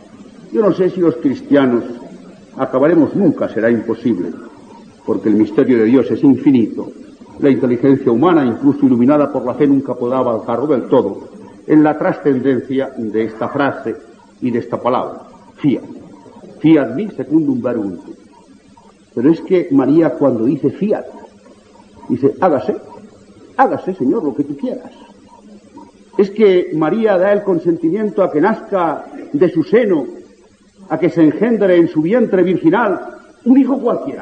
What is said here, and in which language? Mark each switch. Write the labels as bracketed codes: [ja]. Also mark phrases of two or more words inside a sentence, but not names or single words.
[es] Yo no sé si los cristianos acabaremos nunca, será imposible, porque el misterio de Dios es infinito. La inteligencia humana, incluso iluminada por la fe, nunca podrá avanzar del todo en la trascendencia de esta frase y de esta palabra. [la] Fía, fiat mi secundum verbum tuum. [es] Pero es que María, cuando dice fiat, dice hágase, Señor, lo que tú quieras. Es que María da el consentimiento a que nazca de su seno, a que se engendre en su vientre virginal un hijo cualquiera.